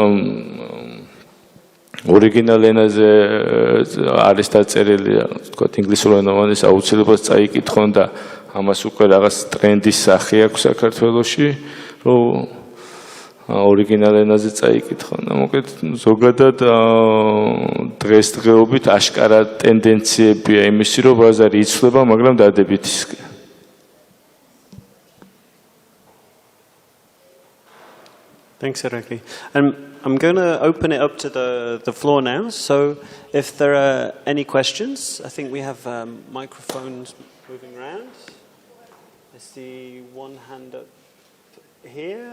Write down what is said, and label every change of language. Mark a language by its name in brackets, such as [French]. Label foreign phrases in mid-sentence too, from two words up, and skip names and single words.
[Georgian] ორიგინალ ენაზე არის დაწერილი, თქვათ ინგლისურენოვანის აუცილებლად წაიკითხონ და ამას უკვე რაღაც ტრენდის სახე აქვს საქართველოში, რომ ორიგინალ ენაზე წაიკითხა. მოკლედ ზოგადად დღესდღეობით აშკარა ტენდენციებია იმისი, რომ ბაზარი იცვლება, მაგრამ დადებითისკენ. [English] Thanks, Irakli. I'm going to open it up to the floor now. So if there are any questions, I think we have microphones moving around. I see one hand up here.